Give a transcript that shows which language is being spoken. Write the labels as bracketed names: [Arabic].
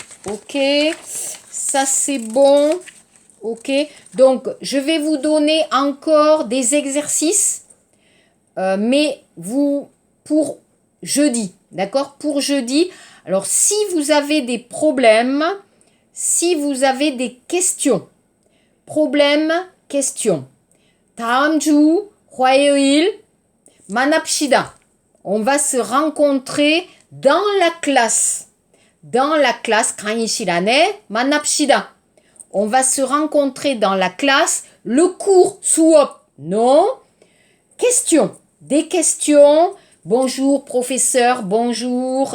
[French] Ok, ça c'est bon. Ok, donc je vais vous donner encore des exercices, mais vous pour jeudi, d'accord? Pour jeudi. Alors si vous avez des problèmes, si vous avez des questions, problème, question. [Korean] 다음 주 화요일 만납시다. [French] On va se rencontrer dans la classe. Dans la classe, [Korean] 강의 시간에 만납시다. [French] On va se rencontrer dans la classe. Le cours, 수업, non. Questions. Des questions. Bonjour professeur, bonjour.